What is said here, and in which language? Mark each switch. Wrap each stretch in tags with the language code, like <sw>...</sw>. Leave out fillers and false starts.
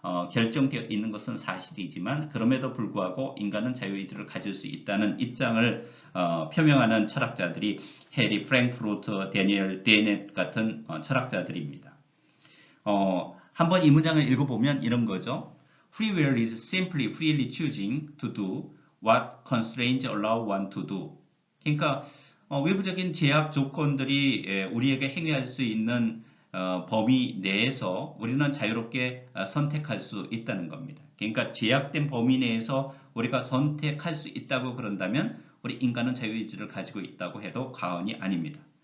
<ko>결정되어 있는 것은 사실이지만 그럼에도 불구하고 인간은 자유의지를 가질 수 있다는 입장을 표명하는 철학자들이 해리 프랭크푸르트, 데니엘 데넷 같은 철학자들입니다. 한번 이 문장을 읽어보면 이런 거죠.</ko> <en>Free will is simply freely choosing to do what constraints allow one to do.</en> <ko>그러니까 외부적인 제약 조건들이 우리에게 행위할 수 있는 범위 내에서 우리는 자유롭게 선택할 수 있다는 겁니다. 그러니까 제약된 범위 내에서 우리가 선택할 수 있다고 그런다면 우리 인간은 자유의지를 가지고 있다고 해도 과언이 아닙니다.</ko>